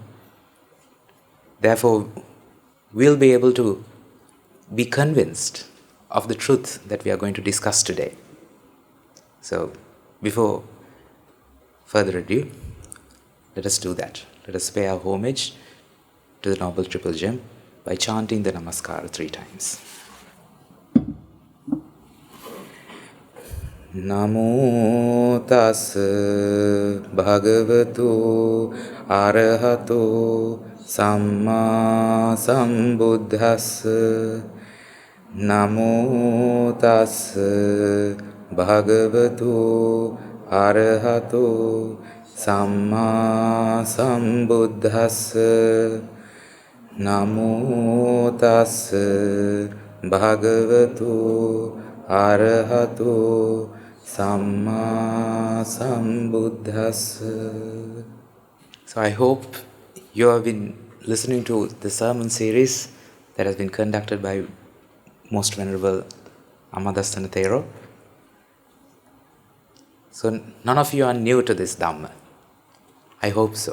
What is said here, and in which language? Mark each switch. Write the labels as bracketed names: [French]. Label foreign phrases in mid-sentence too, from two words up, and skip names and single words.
[English] Therefore, we'll be able to be convinced of the truth that we are going to discuss today. So, before further ado, let us do that. Let us pay our homage to the Noble Triple Gem by chanting the Namaskara 3 times. [Pali] Namo tassa bhagavato arahato samma sambuddhassa. Namo tassa bhagavato arahato samma sambuddhassa. Namo tassa bhagavato arahato samma sambuddhassa. [English] So I hope you have been listening to the sermon series that has been conducted by Most Venerable Amadastana Thero. So none of you are new to this Dhamma. I hope so.